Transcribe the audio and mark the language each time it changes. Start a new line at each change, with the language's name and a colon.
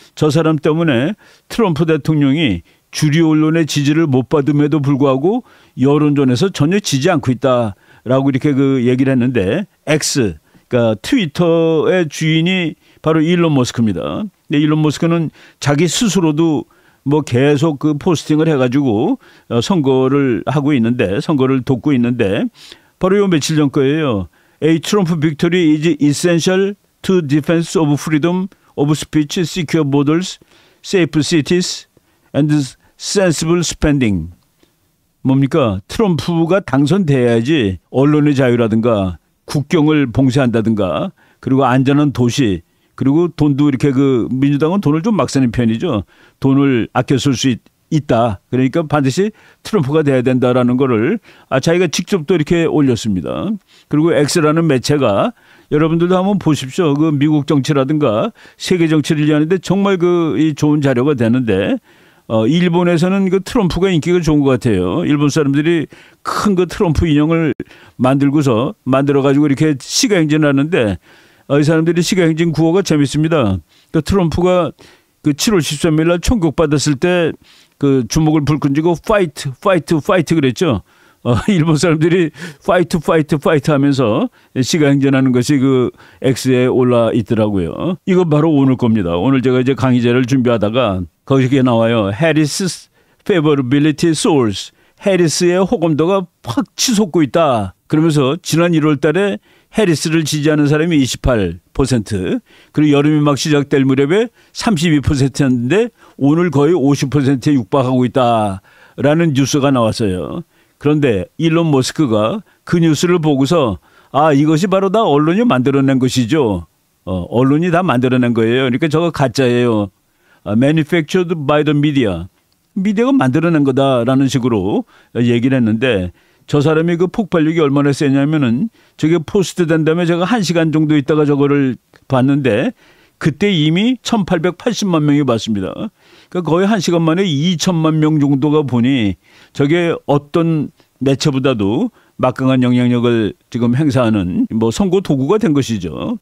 Korean: 저 사람 때문에 트럼프 대통령이 주류 언론의 지지를 못 받음에도 불구하고 여론전에서 전혀 지지 않고 있다라고 이렇게 그 얘기를 했는데 X, 그러니까 트위터의 주인이 바로 일론 머스크입니다. 근데 일론 머스크는 자기 스스로도 뭐 계속 그 포스팅을 해가지고 선거를 하고 있는데 선거를 돕고 있는데 바로 요 며칠 전 거예요.
English: A Trump victory is essential to defense of freedom of speech, secure borders, safe cities, and sensible spending.
Korean: 뭡니까? 트럼프가 당선돼야지 언론의 자유라든가 국경을 봉쇄한다든가 그리고 안전한 도시 그리고 돈도 이렇게 민주당은 돈을 좀 막 쓰는 편이죠. 돈을 아껴 쓸 수 있다. 그러니까 반드시 트럼프가 돼야 된다라는 거를 자기가 직접 또 이렇게 올렸습니다. 그리고 X라는 매체가 여러분들도 한번 보십시오. 그 미국 정치라든가 세계 정치를 위하는데 정말 이 좋은 자료가 되는데 일본에서는 그 트럼프가 인기가 좋은 것 같아요. 일본 사람들이 큰 그 트럼프 인형을 만들어가지고 이렇게 시가행진하는데 이 사람들이 시가행진 구호가 재밌습니다. 그 트럼프가 그 7월 13일 날 총격받았을 때 그 주먹을 불끈 쥐고 파이트, 파이트, 파이트 그랬죠. 일본 사람들이 파이트, 파이트, 파이트 하면서 시가행진하는 것이 그 X에 올라 있더라고요. 이거 바로 오늘 겁니다. 오늘 제가 이제 강의자를 준비하다가 거기에 나와요.
English: 해리스 favorability soars.
Korean: 해리스의 호감도가 확 치솟고 있다. 그러면서 지난 1월 달에 해리스를 지지하는 사람이 28%, 그리고 여름이 막 시작될 무렵에 32%였는데 오늘 거의 50%에 육박하고 있다라는 뉴스가 나왔어요. 그런데 일론 머스크가 그 뉴스를 보고서 이것이 바로 다 언론이 만들어낸 것이죠. 언론이 다 만들어낸 거예요. 그러니까 저거 가짜예요.
English: Manufactured by the media.
Korean: 미디어가 만들어낸 거다라는 식으로 얘기를 했는데 저 사람이 그 폭발력이 얼마나 세냐면은 저게 포스트 된 다음에 제가 1시간 정도 있다가 저거를 봤는데 그때 이미 1880만 명이 봤습니다. 그러니까 거의 1시간 만에 2천만 명 정도가 보니 저게 어떤 매체보다도 막강한 영향력을 지금 행사하는 선거 도구가 된 것이죠.